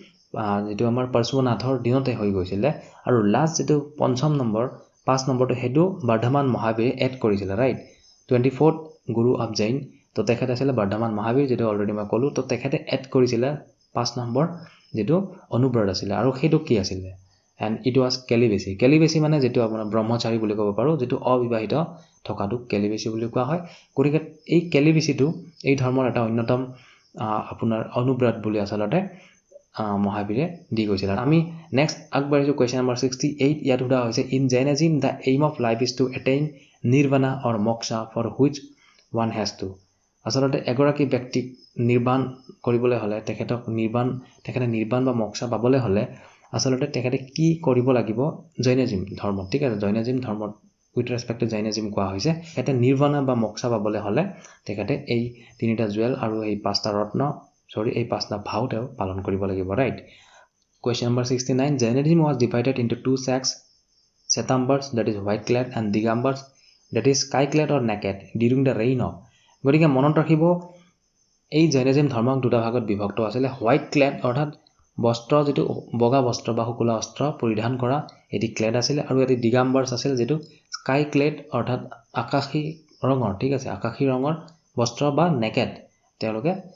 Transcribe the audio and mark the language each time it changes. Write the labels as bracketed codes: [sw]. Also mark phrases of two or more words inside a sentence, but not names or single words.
[as] আমাৰ পৰশুনাথৰ দিনতে হৈ গৈছিল আৰু লাষ্ট যেটো পঞ্চম নম্বৰ 5 নম্বৰটো হেতু বৰ্ধমান মহাবীৰে এড কৰিছিল ৰাইট [en] 24th guru of Jain [as] তো তেখেত আছিল বৰ্ধমান মহাবীৰ যেটো অলৰেডি মই ক'লো তো তেখেতে এড কৰিছিল 5 নম্বৰ যেটো অনুব্ৰত আছিল আৰু হেতু কি আছিল [en] and it was celibacy [as] মানে যেটো আপোনাৰ ব্ৰহ্মচাৰী বুলি ক'ব পাৰো যেটো অবিবাহিত থকাটো celibacy বুলি কোৱা হয় গতিকে এই celibacyটো এই ধৰ্মৰ এটা অন্যতম আপোনাৰ অনুব্ৰত বুলি আচলতে মহাবীৰে দি গৈছিল আমি নেক্সট আগবাঢ়িছো [en] question number 68 [as] ইয়াত সোধা হৈছে [en] in Jainism the aim of life is to attain nirvana or moksha for which one has to [as] আচলতে এগৰাকী ব্যক্তিক নিৰ্বাণ কৰিবলৈ হলে তেখেতে নিৰ্বাণ বা মোক্ষা পাবলৈ হলে আচলতে তেখেতে কি কৰিব লাগিব জৈনিজম ধৰ্ম ঠিক আছে জৈনিজম ধৰ্মত [en] with respect to Jainism [as] কোৱা হৈছে এটা নিৰ্বাণ বা মোক্ষা পাবলৈ হলে তেখেতে এই তিনিটা জুৱেল আৰু এই 5টা ৰত্ন এই 5টা ভাও তেওঁ পালন কৰিব লাগিব ৰাইট [en] Question number 69 Jainism was divided into two sects Svetambars that is white clad and Digambars that is sky clad or naked during the reign of [as] গতিকে মনত ৰাখিব এই জৈনিজম ধৰ্মক দুটা ভাগত বিভক্ত আছিল [en] white clad [as] অৰ্থাৎ বস্ত্ৰ যেটো বগা বস্ত্ৰ বা শুকুলা অস্ত্ৰ পৰিধান কৰা এটি ক্লেড আছিল আৰু এটি দিগাম্বাৰ্ছ আছিল যেটো [en] sky clad [as] অৰ্থাৎ আকাশী ৰঙৰ ঠিক আছে আকাশী ৰঙৰ বস্ত্ৰ বা নেকেড তেওঁলোকে